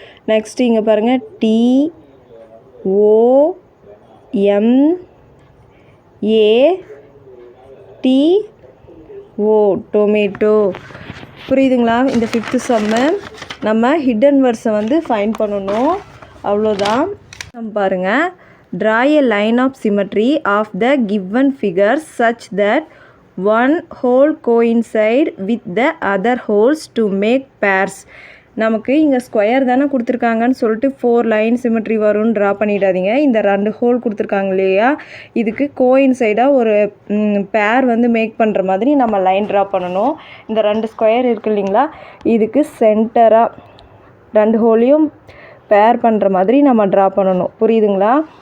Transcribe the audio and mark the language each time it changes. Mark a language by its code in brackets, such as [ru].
[ta] Next இங்கே பாருங்கள், D, ஓ, M, ஏ, D, ஓ, tomato. புரியுதுங்களா? இந்த 5th சம்மு நம்ம ஹிடன் வேர்ட்ஸை வந்து ஃபைண்ட் பண்ணணும். அவ்வளோதான். பாருங்கள், [en] draw a line of symmetry of the given figures such that one hole coincide with the other holes to make pairs. [ta] நமக்கு இங்கே ஸ்கொயர் தானே கொடுத்துருக்காங்கன்னு சொல்லிட்டு 4 லைன் சிமெட்ரி வரும்னு ட்ரா பண்ணிடாதீங்க. இந்த 2 ஹோல் கொடுத்துருக்காங்க இல்லையா, இதுக்கு கோயின்சைடாக ஒரு பேர் வந்து மேக் பண்ணுற மாதிரி நம்ம லைன் ட்ரா பண்ணணும். இந்த 2 ஸ்கொயர் இருக்குது இல்லைங்களா, இதுக்கு சென்டராக 2 ஹோலையும் பேர் பண்ணுற மாதிரி நம்ம ட்ரா பண்ணணும். புரியுதுங்களா?